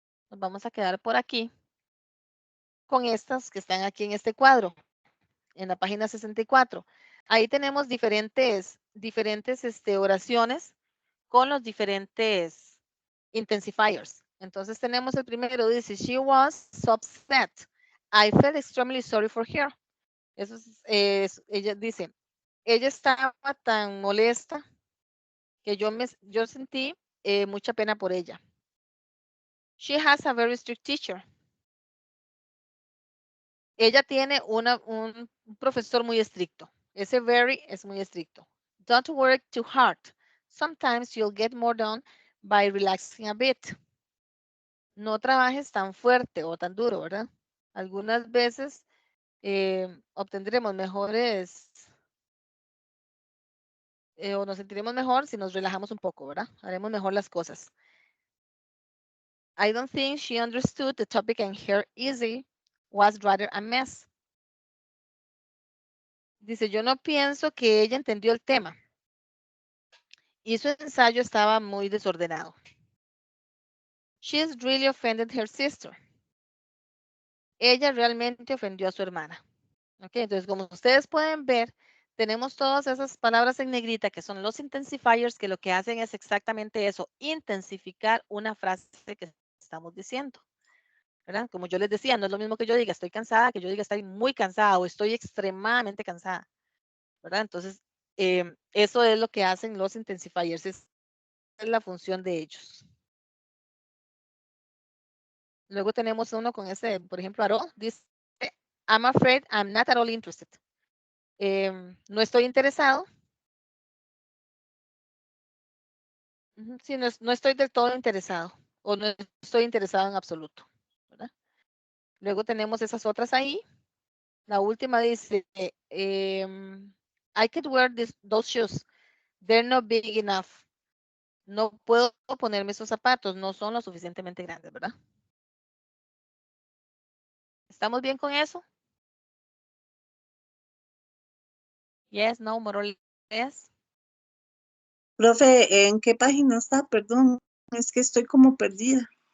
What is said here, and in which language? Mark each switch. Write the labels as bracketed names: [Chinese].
[Spanish] Nos vamos a quedar por aquí con estas que están aquí en este cuadro, en la página 64. Ahí tenemos diferentes oraciones con los diferentes intensifiers. Entonces tenemos el primero, dice, [English] she was so upset. I felt extremely sorry for her. [Spanish] Eso ella dice, ella estaba tan molesta que yo sentí mucha pena por ella. [English] She has a very strict teacher. [Spanish] Ella tiene un profesor muy estricto. Ese very es muy estricto. [English] Don't work too hard. Sometimes you'll get more done by relaxing a bit. [Spanish] No trabajes tan fuerte o tan duro, ¿verdad? Algunas veces obtendremos mejores o nos sentiremos mejor si nos relajamos un poco, ¿verdad? Haremos mejor las cosas. [English] I don't think she understood the topic and her easy was rather a mess. [Spanish] Dice, yo no pienso que ella entendió el tema y su ensayo estaba muy desordenado. [English] She's really offended her sister. [Spanish] Ella realmente ofendió a su hermana. Ok, entonces como ustedes pueden ver, tenemos todas esas palabras en negrita que son los intensifiers que lo que hacen es exactamente eso, intensificar una frase que estamos diciendo, ¿verdad? Como yo les decía, no es lo mismo que yo diga estoy cansada, que yo diga estoy muy cansada o estoy extremadamente cansada, ¿verdad? Entonces, eso es lo que hacen los intensifiers, es la función de ellos. Luego tenemos uno con ese, por ejemplo, Aro, dice, [English] I'm afraid I'm not at all interested. [Spanish] No estoy interesado. Sí, no estoy del todo interesado o no estoy interesado en absoluto, ¿verdad? Luego tenemos esas otras ahí. La última dice, [English] I could wear those shoes. They're not big enough. [Spanish] No puedo ponerme esos zapatos, no son lo suficientemente grandes, ¿verdad? ¿Estamos bien con eso? [English] Yes, no, more or less. [Spanish] Profe, ¿en qué página está? Perdón, es que estoy como perdida.